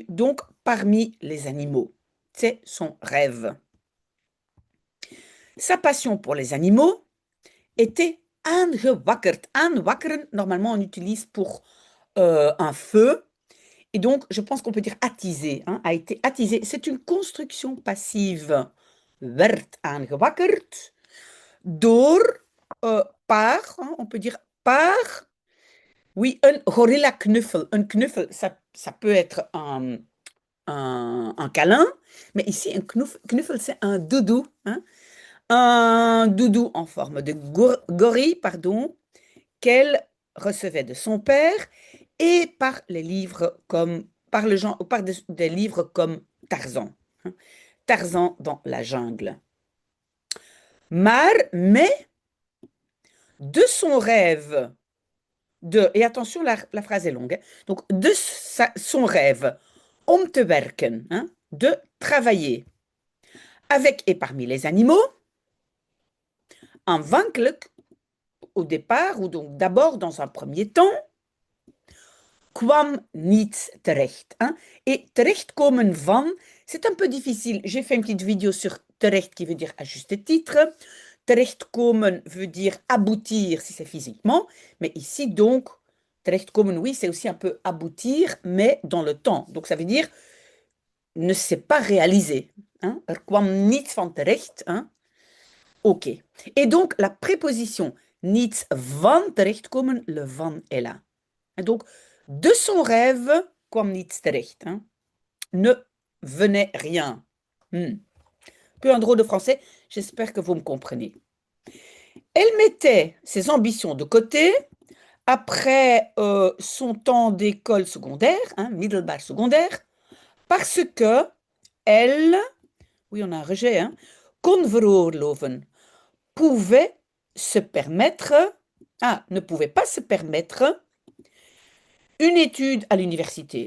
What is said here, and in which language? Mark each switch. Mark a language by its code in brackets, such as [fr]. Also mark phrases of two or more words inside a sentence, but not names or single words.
[fr] Donc, parmi les animaux. C'est son rêve. Sa passion pour les animaux était aangewakkerd. Aanwakkeren, normalement, on utilise pour un feu. Et donc, je pense qu'on peut dire attisé, hein, a été attisé. C'est une construction passive. [nl] Werd aangewakkerd door, [fr] par, hein, on peut dire par, oui, un [nl] gorilla knuffel. [fr] Un knuffel, ça peut être un câlin, mais ici, un knuffel, c'est un doudou, hein. Un doudou en forme de gorille, pardon, qu'elle recevait de son père et par les livres comme par le genre, par des livres comme Tarzan. Tarzan dans la jungle. Mais de son rêve et attention, la phrase est longue, hein. Donc, son rêve, [nl] om te werken, [fr] hein, de travailler avec et parmi les animaux, aanvankelijk, au départ, ou donc d'abord dans un premier temps, [nl] kwam niet terecht. [fr] Hein. Et [nl] terechtkomen van, [fr] c'est un peu difficile. J'ai fait une petite vidéo sur terecht qui veut dire à juste titre. Terechtkomen veut dire aboutir si c'est physiquement. Mais ici, donc, terechtkomen, oui, c'est aussi un peu aboutir, mais dans le temps. Donc, ça veut dire ne s'est pas réalisé. Hein. [nl] Er kwam niets van terecht. [fr] Hein. OK. Et donc, la préposition [nl] niets van terechtkomen, [fr] le van est là. Et donc, de son rêve, [nl] kwam niets terecht. [fr] Hein. Ne venait rien. Peu un drôle de français, j'espère que vous me comprenez. Elle mettait ses ambitions de côté après son temps d'école secondaire, hein, middelbaar secondaire, parce que elle, oui on a un rejet, hein, [nl] kon veroorloven, [fr] pouvait se permettre, ne pouvait pas se permettre une étude à l'université.